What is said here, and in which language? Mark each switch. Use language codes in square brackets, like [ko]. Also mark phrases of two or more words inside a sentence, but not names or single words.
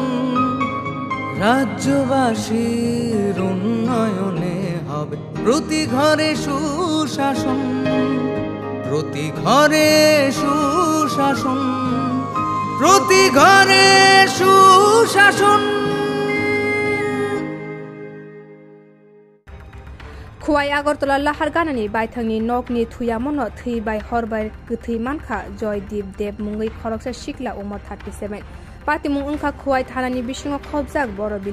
[bn] রাজ্যবাসীর উন্নয়নে হবে প্রতি ঘরে সুশাসন, প্রতি ঘরে সুশাসন, প্রতি ঘরে সুশাসন। [trp] खुवाई आगरतला लाहारगानानि बायथांनि नकनि थुयामनो थैबाय हरबाय गोथै मानखा जयदीप देब मुङै खरकसा सिखला उमर 37 पातिमुं ओंखा खुवाई थानानि बिसिङाव खबजाक बरबिल